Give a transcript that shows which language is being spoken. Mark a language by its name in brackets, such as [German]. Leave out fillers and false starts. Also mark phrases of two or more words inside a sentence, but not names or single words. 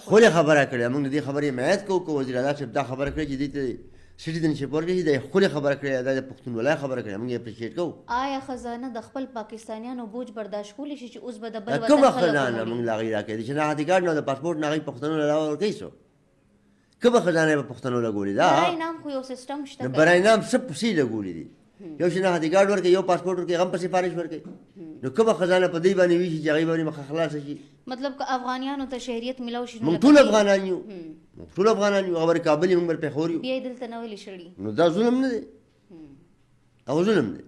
[Pashto] خولې خبره کړې، موږ د دې خبرې حمایت کوو که وزیر اعلی صاحب دا خبره کړې چې دې ته سټیزنشپ ورکړي، دا یې خولې خبره کړې، دا د پښتونولۍ خبره کړې، موږ یې اپریشیټ کوو. آیا خزانه د خپل پاکستانیانو بوج برداشت کولی شي چې اوس به د بل وطن کومه خلک خزانه ومني؟ موږ له هغې راکوي د شناختي کارډ نه او د پاسپورټ نه هغوی پښتنو له علاوه ورکوي څو کومه خزانه یې په پښتنو لګولې ده؟ [Urdu] برای نام [Pashto] خو یو سیسټم شته د که [Urdu] برای نام [Pashto] څه پسې لګولې دي؟ یو شناختي کارډ ورکوي، یو پاسپورټ ورکوي، هغه هم په سفارش ورکوي. نو کومه خزانه په دې باندې وي چې هغې باندې مخه خلاصه شي؟ مطلب که افغانیانو ته شهریت میلاو شي نو موږ لکه ټول دوی- افغانان یو، موږ ټول افغانان یو، هغه بر کابل یو، موږ بر پېښور یو. بیا یې دلته نه ولې شړي؟ نو دا ظلم نه دی، هغه ظلم دی.